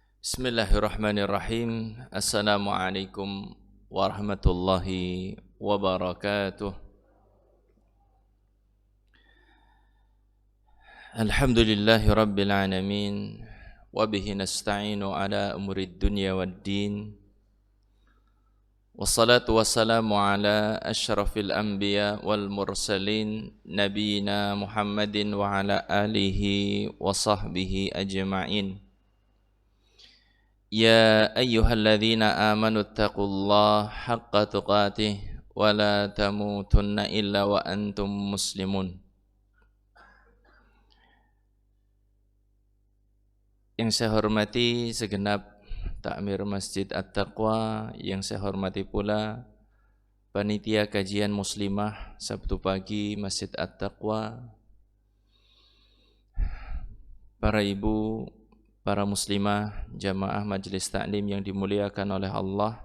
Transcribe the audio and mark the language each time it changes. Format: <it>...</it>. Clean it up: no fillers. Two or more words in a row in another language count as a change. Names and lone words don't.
<ar>بسم الله الرحمن الرحيم. السلام عليكم ورحمة الله وبركاته. الحمد لله رب العالمين. وبه نستعين على أمور الدنيا والدين. والصلاة والسلام على أشرف الأنبياء والمرسلين. نبينا محمد وعلى آله وصحبه أجمعين. يا أيها الذين آمنوا اتقوا الله حق تقاته ولا تموتن إلا وأنتم مسلمون.</ar> <id>Yang saya hormati segenap takmir Masjid At-Taqwa, yang saya hormati pula panitia kajian muslimah Sabtu pagi Masjid At-Taqwa, para ibu, para muslimah, jamaah majelis taklim yang dimuliakan oleh Allah.</id>